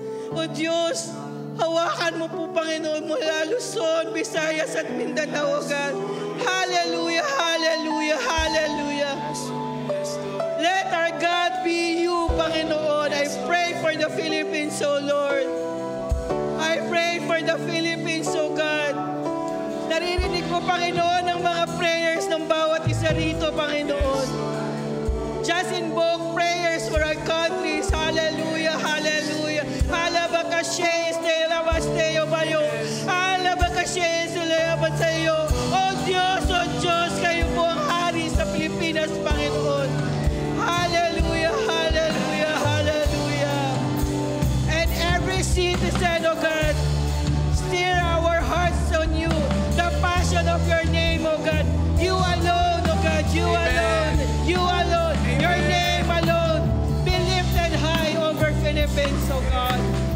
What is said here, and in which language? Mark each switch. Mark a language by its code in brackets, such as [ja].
[tl] O Diyos, hawakan mo po, Panginoon, mula Luzon, Visayas at Mindanao, O God. [en] Hallelujah, hallelujah, hallelujah. Let our God be you, Panginoon. I pray for the Philippines, O Lord. I pray for the Philippines, O God. [tl] Naririnig ko, Panginoon, ang mga prayers ng bawat isa rito, Panginoon. [en] Just invoke prayers for our countries. Hallelujah, hallelujah. Alabakashe, estelabasteo bayo. Alabakashe, estelabasteo. [tl] O Diyos, kayo po ang hari sa Pilipinas, Panginoon. Hallelujah, hallelujah, hallelujah. [en] And every citizen, O God, steer our hearts on you. The passion of your name, O God. You alone, O God, you alone. You alone. Your name alone. Be lifted high over Philippines, O God.